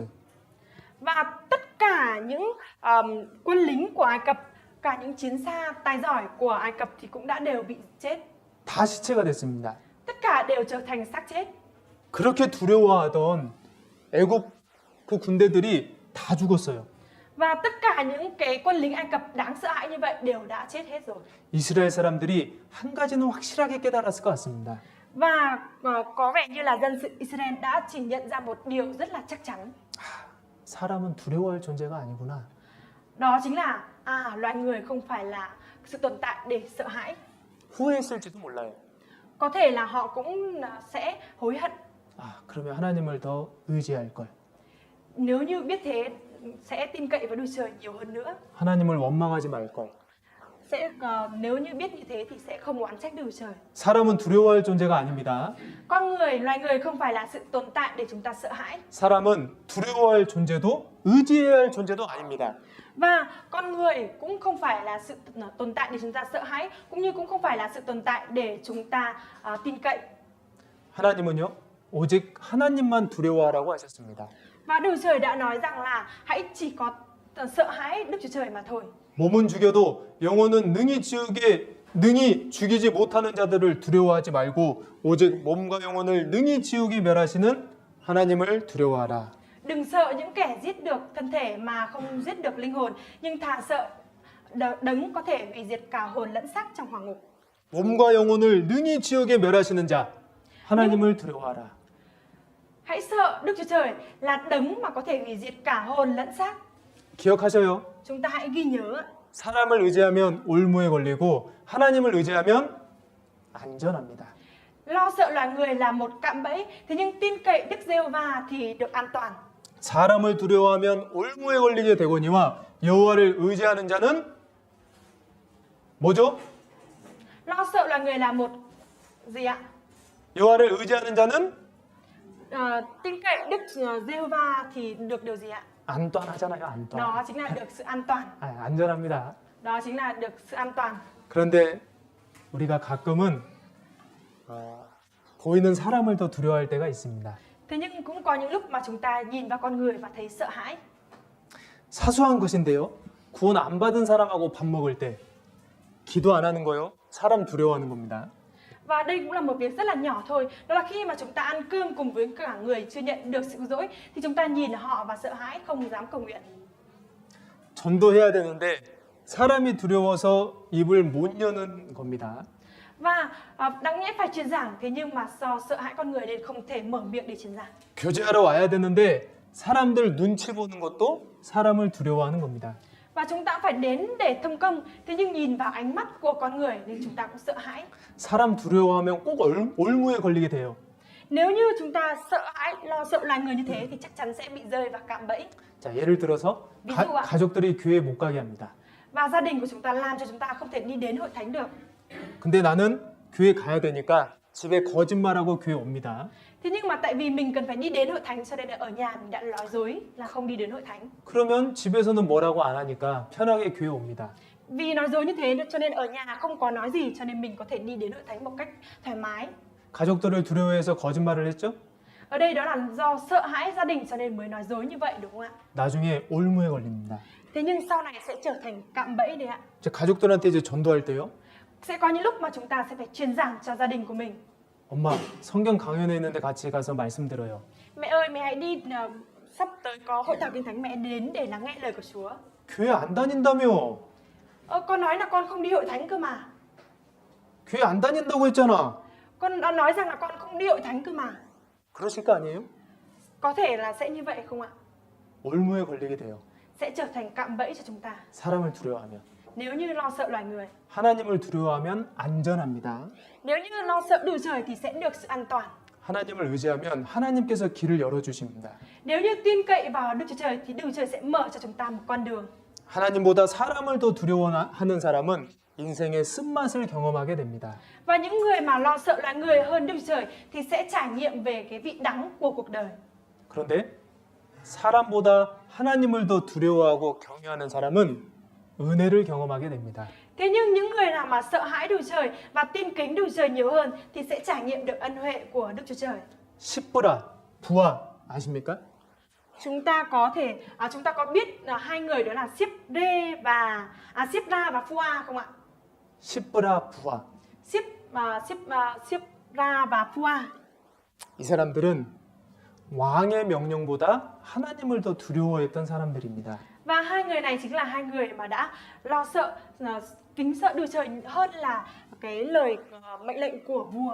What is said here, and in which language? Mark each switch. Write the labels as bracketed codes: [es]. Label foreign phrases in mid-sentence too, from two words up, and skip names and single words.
[vi] Và tất cả những quân lính của Ai Cập, cả những chiến xa tài giỏi của Ai Cập thì cũng đã đều bị chết. [ko] 다 시체가 됐습니다. [vi] Tất cả đều trở thành xác chết. [ko] 그렇게 두려워하던 애굽 그 군대들이 다 죽었어요. [vi] Và tất cả những cái quân lính Ai Cập đáng sợ hãi như vậy đều đã chết hết rồi. [ko] 이스라엘 사람들이 한 가지는 확실하게 깨달았을 것 같습니다. [vi] Và có vẻ như là dân sự Israel đã chỉ nhận ra một điều rất là chắc chắn. [ko] 사람은 두려워할 존재가 아니구나. [vi] Đó chính là loài người không phải là sự tồn tại để sợ hãi. [ko] 후회했을지도 몰라요. [vi] Có thể là họ cũng sẽ hối hận. [ko] 그러면 하나님을 더 의지할 걸. [vi] Nếu như biết thế sẽ tin cậy vào Đức Trời nhiều hơn nữa. [ko] 하나님을 원망하지 말 걸. [vi] Nếu như biết như thế thì sẽ không oán trách Đức Trời. [ko] 사람은 두려워할 존재가 아닙니다. [vi] Loài người không phải là sự tồn tại để chúng ta sợ hãi. [ko] 사람은 두려워할 존재도 의지해야 할 존재도 아닙니다. [vi] Và con người cũng không phải là sự tồn tại để chúng ta sợ hãi, cũng như cũng không phải là sự tồn tại để chúng ta tin cậy. [ko] 하나님은요, 오직 하나님만 두려워하라고 하셨습니다. [vi] Và Đức Trời đã nói rằng là hãy chỉ có sợ hãi Đức Chúa Trời mà thôi. [ko] 몸은 죽여도 영혼은 능히 죽이지 못하는 자들을 두려워하지 말고 오직 몸과 영혼을 능히 지우기 멸하시는 하나님을 두려워하라. [vi] Đừng sợ những kẻ giết được thân thể mà không giết được linh hồn, nhưng thà sợ đấng có thể hủy diệt cả hồn lẫn xác trong hỏa ngục. [ko] 몸과 영혼을 능히 지우게 멸하시는 자 하나님을 두려워하라. [vi] Hãy sợ Đức Chúa Trời là đấng mà có thể hủy diệt cả hồn lẫn xác. [ko] 기억하셔요. [vi] Chúng ta hãy ghi nhớ. [ko] 사람을 의지하면 올무에 걸리고 하나님을 의지하면 안전합니다. [vi] Lo sợ loài người là một cạm bẫy, thế nhưng tin cậy Đức Giê-hô-va thì được an toàn. [ko] 사람을 두려워하면 올무에 걸리게 되거니와 여호와를 의지하는 자는 뭐죠? [vi] Lo sợ loài người là một gì ạ? [ko] 여호와를 의지하는 자는 [vi] Tin cậy Đức Giê-hô-va thì được điều gì ạ? [ko] 안전하잖아요. 안전. [vi] Đó chính là được sự an toàn. [ko] 안전합니다. [vi] Đó chính là được sự an toàn. [ko] 그런데 우리가 가끔은 보이는 사람을 더 두려워할 때가 있습니다. [vi] Thế nhưng cũng có những lúc mà chúng ta nhìn vào con người và thấy sợ hãi. [ko] 사소한 것인데요. 구원 안 받은 사람하고 밥 먹을 때 기도 안 하는 거요. 사람 두려워하는 겁니다. [vi] Và đây cũng là một việc rất là nhỏ thôi. Đó là khi mà chúng ta ăn cơm cùng với cả người chưa nhận được sự cứu rỗi thì chúng ta nhìn họ và sợ hãi, không dám cầu nguyện. [ko] 전도해야 되는데 사람이 두려워서 입을 못 여는 겁니다. [vi] Và đáng nhẽ phải truyền giảng, thế nhưng mà do sợ hãi con người nên không thể mở miệng để truyền giảng. [ko] 교제하러 와야 되는데 사람들 눈치 보는 것도 사람을 두려워하는 겁니다. [vi] Và chúng ta phải đến để thông công, thế nhưng nhìn vào ánh mắt của con người nên chúng ta cũng sợ hãi. [ko] 사람 두려워하면 꼭 올무에 걸리게 돼요. [vi] Nếu như chúng ta sợ hãi, lo sợ loài người như thế thì chắc chắn sẽ bị rơi vào cạm bẫy. [ko] 자, 예를 들어서 [vi] ví dụ ạ. [ko] 가족들이 교회 못 가게 합니다. [vi] Và gia đình của chúng ta làm cho chúng ta không thể đi đến hội thánh được. [ko] 근데 나는 교회 가야 되니까 집에 거짓말하고 교회 옵니다. [vi] Thế nhưng mà tại vì mình cần phải đi đến hội thánh cho nên là ở nhà mình đã nói dối là không đi đến hội thánh. [ko] 그러면 집에서는 뭐라고 안 하니까 편하게 교회 옵니다. [vi] Vì nói dối như thế cho nên ở nhà không có nói gì cho nên mình có thể đi đến hội thánh một cách thoải mái. [ko] 가족들을 두려워해서 거짓말을 했죠? [vi] Ở đây đó là do sợ hãi gia đình cho nên mới nói dối như vậy đúng không ạ? [ko] 나중에 올무에 걸립니다. [vi] Thế nhưng sau này sẽ trở thành cạm bẫy đấy ạ. [ko] 이제 가족들한테 이제 전도할 때요. [vi] Sẽ có những lúc mà chúng ta sẽ phải truyền giảng cho gia đình của mình. [ko] 엄마, 성경 강연회 있는데 같이 가서 말씀 들어요. [vi] Mẹ ơi, mẹ hãy đi, sắp tới có hội thảo kinh thánh, mẹ đến để lắng nghe lời của Chúa. [ko] 교회 안 다닌다며? [vi] Con nói là con không đi hội thánh cơ mà. [ko] 교회 안 다닌다고 했잖아. [vi] Con đã nói rằng là con không đi hội thánh cơ mà. [ko] 그러실 거 아니에요? [vi] Có thể là sẽ như vậy không ạ? [ko] 올무에 걸리게 돼요. [vi] Sẽ trở thành cạm bẫy cho chúng ta. [ko] 사람을 두려워하면. [vi] Nếu như lo sợ loài người. [ko] 하나님을 두려워하면 안전합니다. [vi] Nếu như lo sợ Đức Trời thì sẽ được sự an toàn. [ko] 하나님을 의지하면 하나님께서 길을 열어주십니다. [vi] Nếu như tin cậy vào Đức Chúa Trời thì Đức Chúa Trời sẽ mở cho chúng ta một con đường. [ko] 하나님보다 사람을 더 두려워하는 사람은 인생의 쓴맛을 경험하게 됩니다. [vi] Và những người mà lo sợ loài người hơn Đức Chúa Trời thì sẽ trải nghiệm về cái vị đắng của cuộc đời. [ko] 그런데 사람보다 하나님을 더 두려워하고 경외하는 사람은 은혜를 경험하게 됩니다. [vi] Thế nhưng những người nào mà sợ hãi Đức Chúa Trời và tin kính Đức Chúa Trời nhiều hơn thì sẽ trải nghiệm được ân huệ của Đức Chúa Trời. [ko] 십부라, 부하 아십니까? [vi] Chúng ta có biết là hai người đó là Sipra và Phua không ạ? [ko] 십부라, 부하. [vi] Sipra và Phua. [ko] 이 사람들은 왕의 명령보다 하나님을 더 두려워했던 사람들입니다. [vi] Và hai người này chính là hai người mà đã lo sợ, kính sợ Đức Trời hơn là cái lời mệnh lệnh của vua.